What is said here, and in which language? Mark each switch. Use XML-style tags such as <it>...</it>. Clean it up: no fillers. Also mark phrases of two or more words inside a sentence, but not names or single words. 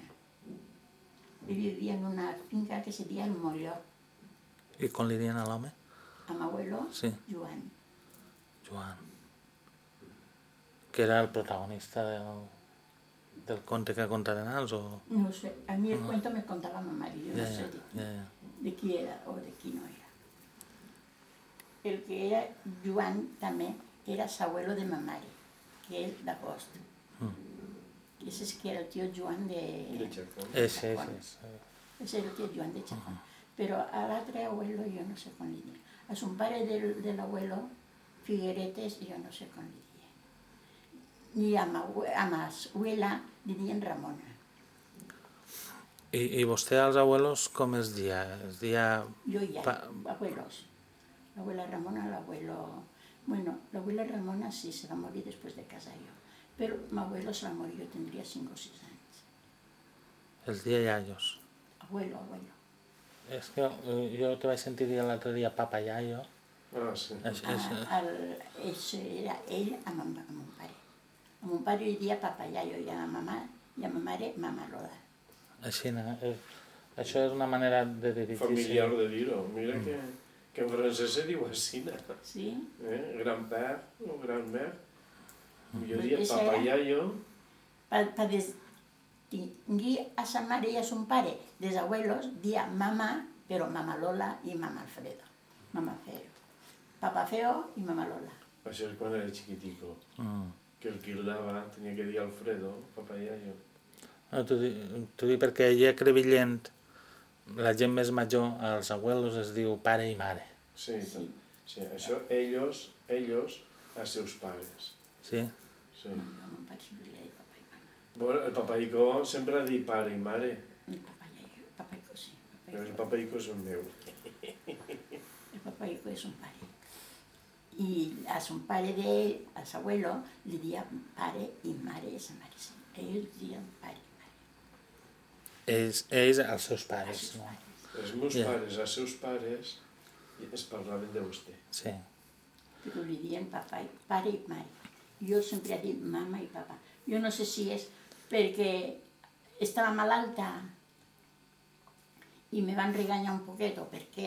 <ca>Ell vivia en una finca que se deia El Molló. I com li diuen a l'home? A m'abuelo, Sí. Joan. Joan. Que era el protagonista del conte que contaran els o...</ca> <es>No sé, a mí el cuento me contaba mamá y yo no sé</es> <ca>Ja. de qui era o de qui no era. El que era Joan també era abuelo de ma mare, que és d'agost.</ca> <es>Ese es que era el tío Joan De de... Chacón. Ese. Ese era el tío Joan de Chacón. Pero al otro abuelo yo no sé con li A su padre del abuelo, Figueretes, yo no sé con li</es> <ca>Ni a ma abuela li dien Ramona. I vostè als abuelos com es dia? Es dia...</ca> <es>Yo ya, abuelos. La abuela Ramona, el abuelo... Bueno, la abuela Ramona sí se va a morir después de casar yo. Pero mi abuelo se va a morir, yo tendría 5 o 6 años.</es> <ca>Els dia iaios.</ca> <es>Abuelo.</es> <ca>És que jo te vaig sentir dir l'altre dia papa iaio. Ah, sí.</ca> <es>Ese era</es> <ca>ell a mon pare. A mon pare li dia papa iaio i a ma mare mama Lola. Així, això és una manera de dirigir-se. Familiar de dir-ho. Mira que en francès se diu així. Sí? Grand-père o grand-mère. Jo</ca> <es>Pues</es> <ca>diria</ca> <es>ese</es> <ca>papa era- iaio. Para distinguir a sa mare i a son pare dels abuelos, dia mamá, però mama Lola i mama Alfredo. Mama Feo. Papa Feo i mama Lola. Això és quan era chiquitico. Que el quildava tenia que dir Alfredo, papa iaio. No, t'ho dic perquè allà a Crevillent la gent més major, als abuelos es diu pare i mare. Sí, sí. Això, ellos, als seus pares. Sí? Sí. A mon pare sempre li deia papa i mama. Bueno, el papaico sempre ha dit pare i mare, El papaico sí. però el papaico és el meu. El papaico és un pare.</ca> <es>Y a su padre de él, a su abuelo, le decía padre y madre</es> <ca>de sa mare. Ells diuen pare i mare. Ells als seus Els pares, seus no? pares. Els meus Ja. pares, els seus pares, es parlaven de vostè. Sí. Però li diuen pare i mare. Jo sempre he dit mama i papa. Jo no sé si és perquè estava malalta i me van regañar un poquet o per què.</ca>